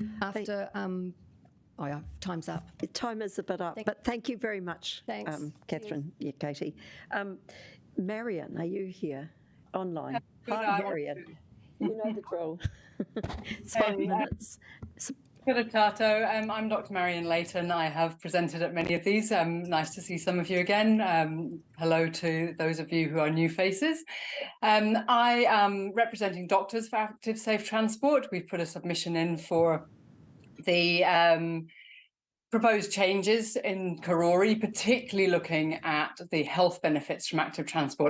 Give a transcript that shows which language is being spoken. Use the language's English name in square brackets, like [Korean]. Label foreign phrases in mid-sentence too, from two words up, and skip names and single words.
[English] After, time's up. Time is a bit up, but thank you very much, Catherine, Katie. Marion, are you here online? Hi, Marion. You know the drill. It's 5 minutes. [Māori] Kia ora tātou. [English] I'm Dr. Marion Layton. I have presented at many of these. Nice to see some of you again. Hello to those of you who are new faces. I am representing doctors for Active Safe Transport. We've put a submission in for the proposed changes in Karori, particularly looking at the health benefits from active transport.